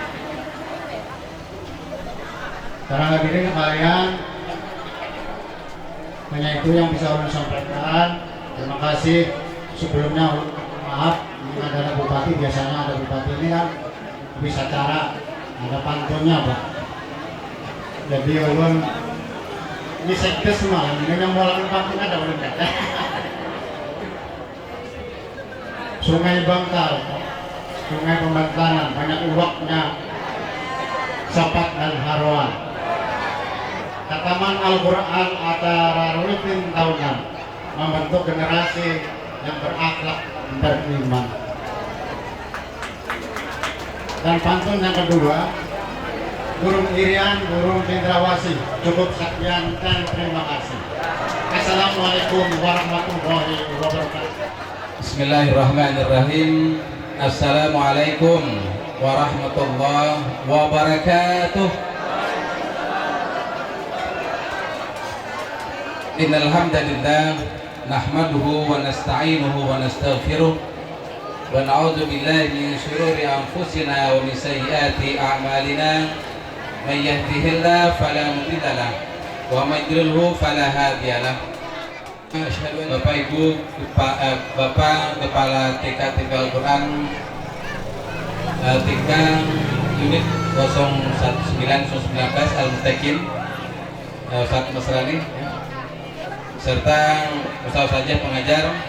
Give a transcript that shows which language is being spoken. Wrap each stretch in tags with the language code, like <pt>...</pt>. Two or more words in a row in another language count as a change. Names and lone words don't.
<id>Para hadirin sekalian, hanya itu yang bisa ulun sampaikan. Terima kasih. Sebelumnya ulun maaf, ini adalah bupati, biasanya ada bupati ini kan bisa cara ada pantunnya Pak. Jadi ulun ini sekdes malam ini yang mau lakukan pantun ada ulun kata. Sungai Bangkal, Sungai Pembangkalan, banyak uapnya, Sapat dan Harwan. Khataman Al-Quran acara rutin tahunan membentuk generasi yang berakhlak beriman. Dan pantun yang kedua, Burung Irian, Burung Cendrawasih. Cukup sekian dan terima kasih.</id> <ar>السلام عليكم ورحمة الله وبركاته. بسم الله الرحمن الرحيم. السلام عليكم ورحمة الله وبركاته. إن الحمد لله نحمده ونستعينه ونستغفره ونعوذ بالله من شرور أنفسنا ومن سيئات أعمالنا. من يهده الله فلا مضل له ومن يضلل فلا هادي له.</ar> <id>Bapak Ibu, Bapak Kepala TK Al-Quran TK Unit 01919 Al-Mustaqim Ustaz Masrani serta Ustaz saja pengajar,</id>